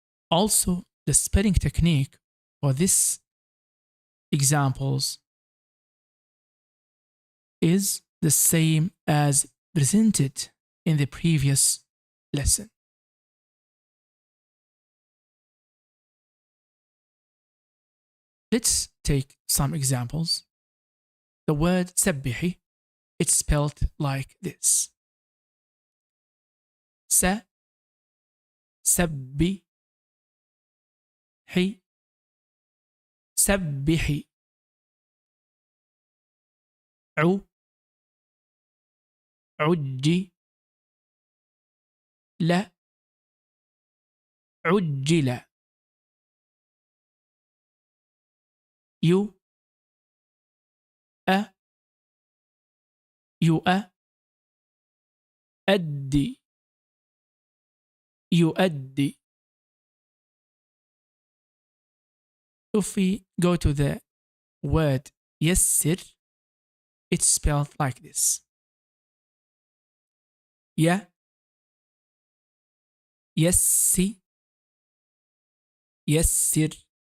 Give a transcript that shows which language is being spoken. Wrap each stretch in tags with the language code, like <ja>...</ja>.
<en>Also, the spelling technique for these examples is the same as presented in the previous lesson. Let's take some examples. The word سبحي, it's spelled like this.</en> <ar>سبحي سبحي عجي لا عجل يؤدي يؤدي.</ar> <en>If we go to the word يسر, it's spelled like this.</en> <ar>يسي يسر.</ar>